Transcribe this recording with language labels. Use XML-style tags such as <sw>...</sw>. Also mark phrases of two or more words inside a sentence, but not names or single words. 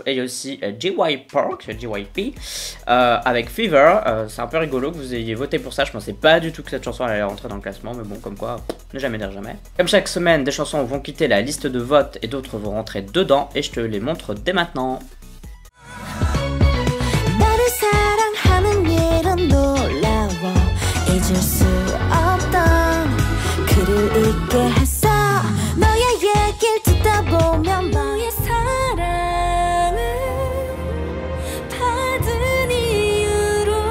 <fr>Et il y a aussi JYP avec Fever, c'est un peu rigolo que vous ayez voté pour ça, je pensais pas du tout que cette chanson allait rentrer dans le classement, mais bon comme quoi, ne jamais dire jamais. Comme chaque semaine, des chansons vont quitter la liste de vote et d'autres vont rentrer dedans et je te les montre dès maintenant.</fr> <ko>있게 했어 너의 얘길 듣다 보면 너의 사랑을 받은 이유로</ko>